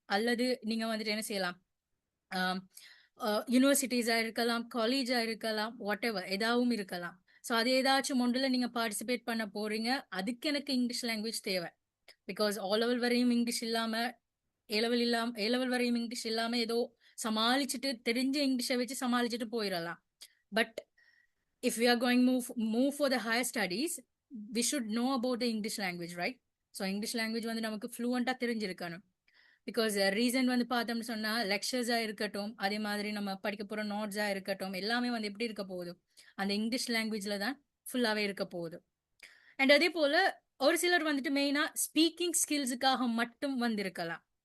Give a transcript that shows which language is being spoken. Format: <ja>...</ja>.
<ta>அல்லது நீங்க வந்துட்டு என்ன செய்யலாம்? ஆம், யுனிவர்சிட்டீஸா இருக்கலாம், காலேஜா இருக்கலாம், வாட்டெவர் எதாவும் இருக்கலாம். ஸோ அது ஏதாச்சும் ஒன்றுல நீங்க பார்ட்டிசிபேட் பண்ண போறீங்க. அதுக்கு எனக்கு இங்கிலீஷ் லாங்குவேஜ் தேவை. பிகாஸ் ஓ லெவல் வரையும் இங்கிலீஷ் இல்லாம, ஏ லெவல் வரையும் இங்கிலீஷ் இல்லாம ஏதோ சமாளிச்சுட்டு தெரிஞ்ச இங்கிலீஷை வச்சு சமாளிச்சுட்டு போயிடலாம்.</ta> <en>But if we are going move for the higher studies, we should know about the English language, right? So English language</en> <ta>வந்து நமக்கு ஃப்ளூவெண்டா தெரிஞ்சிருக்கணும். பிகாஸ் ரீசன் வந்து பார்த்தோம்னு சொன்னா லெக்சர்ஸா இருக்கட்டும், அதே மாதிரி நம்ம படிக்க போற நோட்ஸா இருக்கட்டும், எல்லாமே வந்து எப்படி இருக்க போகுது, அந்த இங்கிலீஷ் லாங்குவேஜ்ல தான் ஃபுல்லாவே இருக்க போகுது. அண்ட் அதே போல ஒரு சிலர் வந்துட்டு மெயினா ஸ்பீக்கிங் ஸ்கில்ஸுக்காக மட்டும் வந்திருக்கலாம்.</ta>